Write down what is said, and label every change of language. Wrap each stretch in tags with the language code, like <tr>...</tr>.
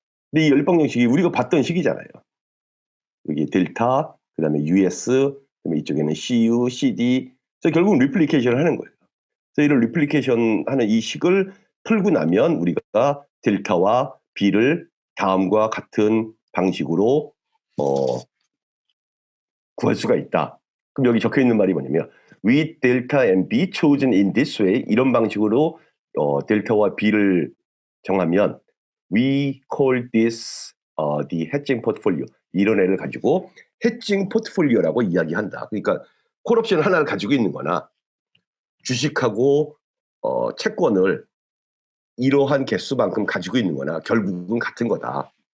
<ko>근데 이 연립방 정식이 우리가 봤던 식이잖아요. 여기 델타, 그다음에 US, 그다음에 이쪽에는 CU, CD. 그래서 결국은 리플리케이션을 하는 거예요. 그래서 이런 리플리케이션 하는 이 식을 풀고 나면 우리가 델타와 B를 다음과 같은 방식으로 구할 수가 있다. 그럼 여기 적혀 있는 말이 뭐냐면</ko> <en>with delta and B chosen in this way,</en> <ko>이런 방식으로 델타와 B를 정하면</ko> <en>we call this the hedging portfolio.</en> <ko>이런 애를 가지고 hedging portfolio라고 이야기한다. 그러니까 콜옵션 하나를 가지고 있는 거나 주식하고 채권을 이러한 개수만큼 가지고 있는 거나 결국은 같은 거다.</ko>